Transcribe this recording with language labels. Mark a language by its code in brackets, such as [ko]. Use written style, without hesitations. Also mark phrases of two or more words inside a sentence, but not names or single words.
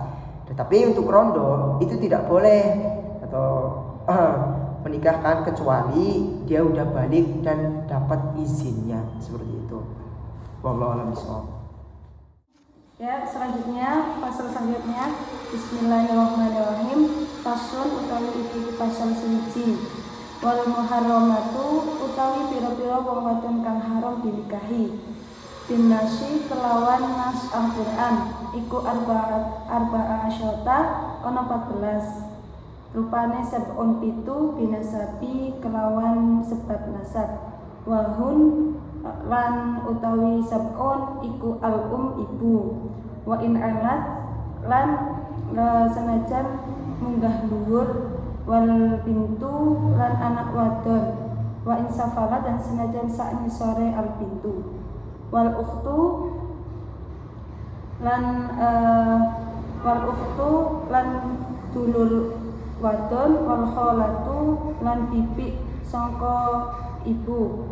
[id] Tetapi untuk rondo itu tidak boleh atau menikahkan kecuali dia udah balik dan dapat izinnya, seperti itu. [ar] والله أعلم بالصواب. [id] Ya, selanjutnya pasal selanjutnya Bismillahirrahmanirrahim. [jv] Fasun utawi iki pasal suci. [ar] والمحرمات [jv] utawi pira-pira wong wadon kang haram dinikahi. Binasi kelawan nas Al-Qur'an iku [ar] أربع عشرة [jv] ana 14. Rupane sab'un pitu binasabi kelawan sebab nasab. Wahun lan utawi sab'un iku ibu. [ar] وإن علت [jv] lan senajan munggah dhuwur. [ar] والبنت [jv] lan anak wadon. [ar] وإن سفلت [jv] dan senajan sak ngisore [ar] البنت. والأخت [jv] lan dulur wadon. [ar] والخالة [jv] lan pipi sangka ibu.